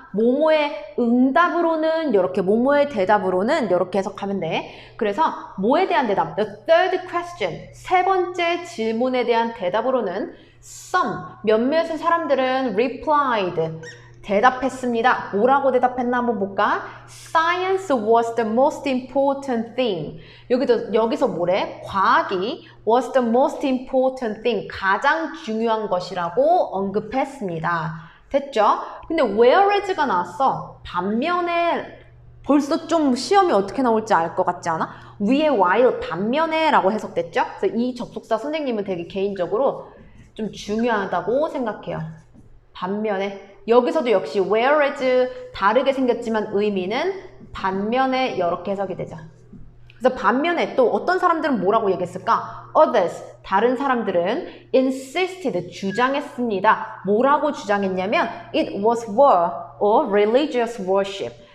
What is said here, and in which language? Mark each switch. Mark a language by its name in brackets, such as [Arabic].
[Korean] 뭐뭐의 응답으로는 이렇게, 뭐뭐의 대답으로는 이렇게 해석하면 돼. 그래서 뭐에 대한 대답, [English] the third question, [Korean] 세 번째 질문에 대한 대답으로는 some, 몇몇의 사람들은 replied, 대답했습니다. 뭐라고 대답했나 한번 볼까? [English] Science was the most important thing. [Korean] 여기서 뭐래? 과학이 [English] was the most important thing. [Korean] 가장 중요한 것이라고 언급했습니다. 됐죠? 근데 whereas가 나왔어. 반면에 벌써 좀 시험이 어떻게 나올지 알 것 같지 않아? 위에 while, 반면에 라고 해석됐죠? 그래서 이 접속사 선생님은 되게 개인적으로 좀 중요하다고 생각해요. 반면에. 여기서도 역시 whereas 다르게 생겼지만 의미는 반면에 이렇게 해석이 되죠. 그래서 반면에 또 어떤 사람들은 뭐라고 얘기했을까? Others, 다른 사람들은 insisted, 주장했습니다. 뭐라고 주장했냐면 [English] it was war or religious worship.